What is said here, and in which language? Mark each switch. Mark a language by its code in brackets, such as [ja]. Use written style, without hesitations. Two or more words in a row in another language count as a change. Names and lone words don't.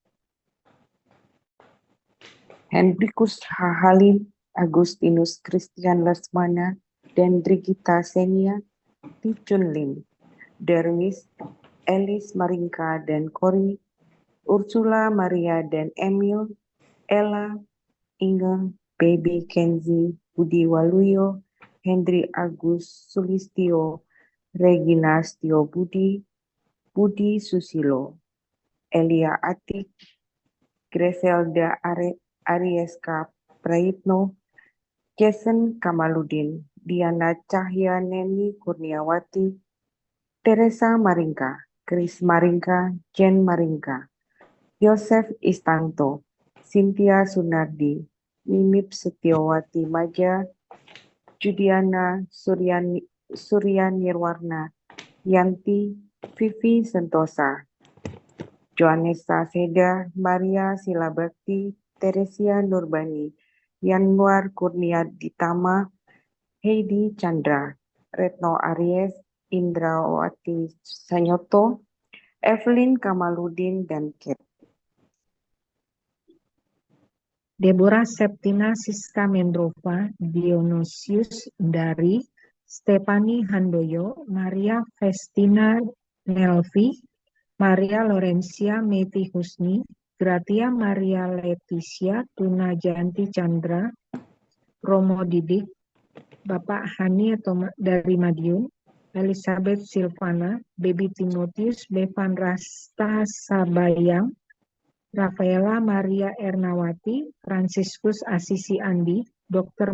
[id] Hendrikus Halim, Agustinus Christian Lesmana, dan Brigita Senia, Ticun Lim, Darwis, Elis Maringka dan Kori, Ursula Maria dan Emil, Ella, Inge, Baby Kenzi, Budi Waluyo, Hendri Agus Sulistio, Regina Stio Budi, Budi Susilo, Elia Atik, Greselda Arieska Prayitno, Jason Kamaludin, Diana Cahya Neni Kurniawati, Teresa Maringka, Chris Maringka, Jen Maringka, Yosef Istanto, Cynthia Sunardi, Mimip Setiawati Maja, Judiana Suryanirwarna, Yanti, Vivi Sentosa, Joanessa Seda, Maria Silabakti, Teresia Nurbani, Yanwar Kurnia Ditama, Heidi Chandra, Retno Aries, Indrawati Sanyoto, Evelyn Kamaludin, dan Kate. Deborah Septina Siska Mendrova, Dionysius Dari, Stefani Handoyo, Maria Festina Nelvi, Maria Lorencia Meti Husni, Gratia Maria Leticia Tuna Janti Chandra, Romo Didik, Bapak Hani dari Madiun, Elizabeth Silvana, Baby Timotius, Bevan Rasta Sabayang, Rafaela Maria Ernawati, Franciscus Asisi Andi, Dr.